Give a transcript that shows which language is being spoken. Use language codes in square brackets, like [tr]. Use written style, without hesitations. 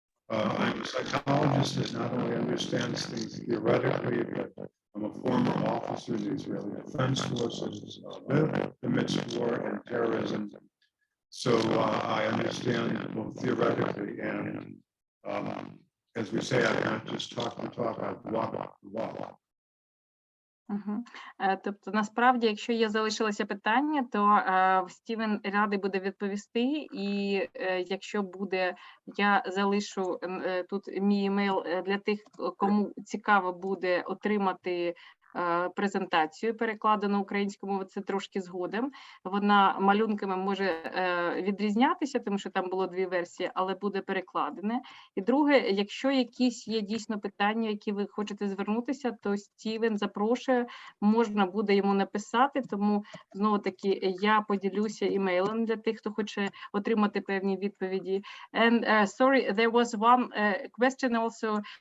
[en] I'm a psychologist that not only understands things theoretically, but I'm a former officer in the Israeli Defense Forces, lived amidst war and terrorism. So I understand both theoretically and, as we say, I can't just talk the talk, I walk the walk. [uk] Тобто, насправді, якщо є залишилося питання, то Стівен радий буде відповісти, і якщо буде, я залишу тут мій емейл для тих, кому цікаво буде отримати презентацію, перекладену українською мовою, це трошки згодом. Вона малюнками може відрізнятися, тому що там було 2 версії, але буде перекладене. І друге, якщо якісь є дійсно питання, які ви хочете звернутися, то Стівен запрошує, можна буде йому написати, тому знову-таки я поділюся імейлом для тих, хто хоче отримати певні відповіді. [en] And sorry, there was one question also.